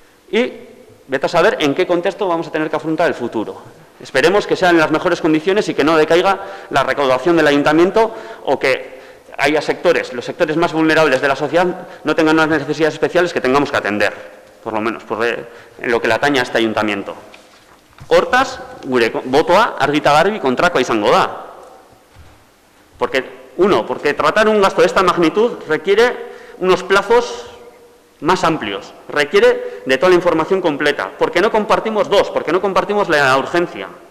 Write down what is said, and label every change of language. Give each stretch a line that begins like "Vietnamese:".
Spanish: Y vete a saber en qué contexto vamos a tener que afrontar el futuro. Esperemos que sean en las mejores condiciones y que no decaiga la recaudación del ayuntamiento o que haya sectores, los sectores más vulnerables de la sociedad no tengan unas necesidades especiales que tengamos que atender, por lo menos, en lo que le atañe a este ayuntamiento.
Basque: Hortaz, gure botoa argi eta garbi kontrakoa izango da.
Spanish: Porque tratar un gasto de esta magnitud requiere unos plazos más amplios, requiere de toda la información completa, porque no compartimos porque no compartimos la urgencia.